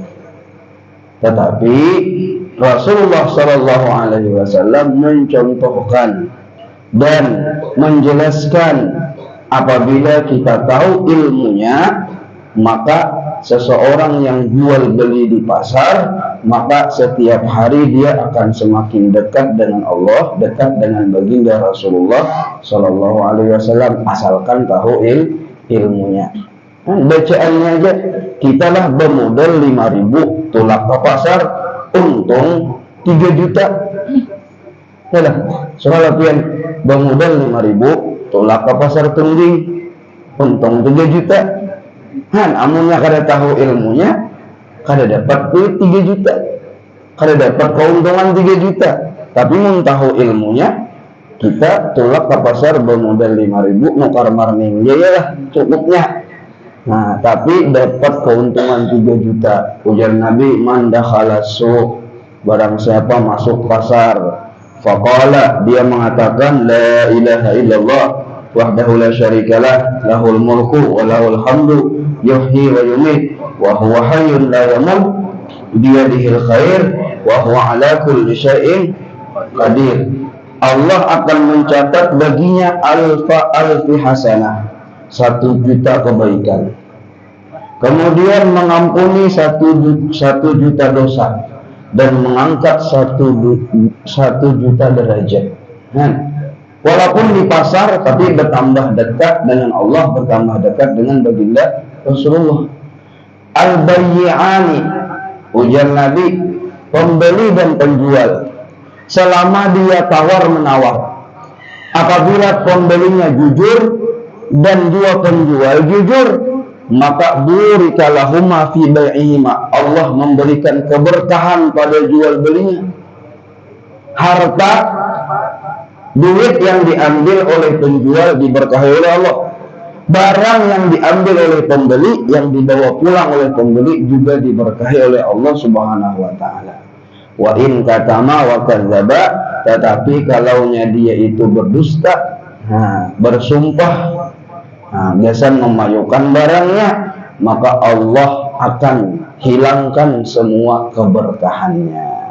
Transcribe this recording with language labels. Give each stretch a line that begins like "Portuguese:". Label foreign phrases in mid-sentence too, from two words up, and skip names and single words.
Indonesian: Tetapi Rasulullah
Arabic: صلى الله عليه وسلم
Indonesian: mencontohkan dan menjelaskan apabila kita tahu ilmunya, maka seseorang yang jual beli di pasar, maka setiap hari dia akan semakin dekat dengan Allah, dekat dengan baginda Rasulullah
Arabic: صلى الله عليه وسلم,
Indonesian: asalkan tahu ilmunya.
Banjar: Bacaannya aja, kita lah bermodal 5.000, tulak ke pasar, untung 3 juta. Yalah, soal latihan bermodal 5.000, tulak ke pasar tungging, untung 3 juta. Amunnya kada tahu ilmunya, kada dapat duit 3 juta, kada dapat keuntungan 3 juta. Tapi mun tahu ilmunya, kita tulak ke pasar bermodal 5.000, nukar marning, ya lah cukupnya.
Indonesian: Nah, tapi dapat keuntungan 3 juta.
Banjar: Ujar Nabi,
Arabic: من دخل السوق,
Indonesian: barang siapa masuk pasar,
Arabic: faqala,
Indonesian: dia mengatakan
Arabic: لا إله إلا الله وحده لا شريك له له الملك وله الحمد يحيي ويميت وهو حي لا يموت بيده الخير وهو على كل شيء قدير.
Indonesian: Allah akan mencatat baginya
Arabic: ألفي حسنة,
Indonesian: 1 juta kebaikan. Kemudian mengampuni 1 juta dosa dan mengangkat 1 juta derajat. Walaupun di pasar, tapi bertambah dekat dengan Allah, bertambah dekat dengan baginda Rasulullah. Al-bayyi'ani, ujar Nabi, pembeli dan penjual, selama dia tawar menawar, apabila pembelinya jujur dan dua penjual jujur, maka
Arabic: بورك لهما في بيعهما,
Indonesian: Allah memberikan keberkahan pada jual belinya. Harta, duit yang diambil oleh penjual diberkahi oleh Allah. Barang yang diambil oleh pembeli, yang dibawa pulang oleh pembeli juga diberkahi oleh Allah
Arabic: سبحانه وتعالى. وإن كتما وكذبا,
Indonesian: tetapi kalaunya dia itu berdusta, bersumpah, biasa memayukan barangnya, maka Allah akan hilangkan semua keberkahannya.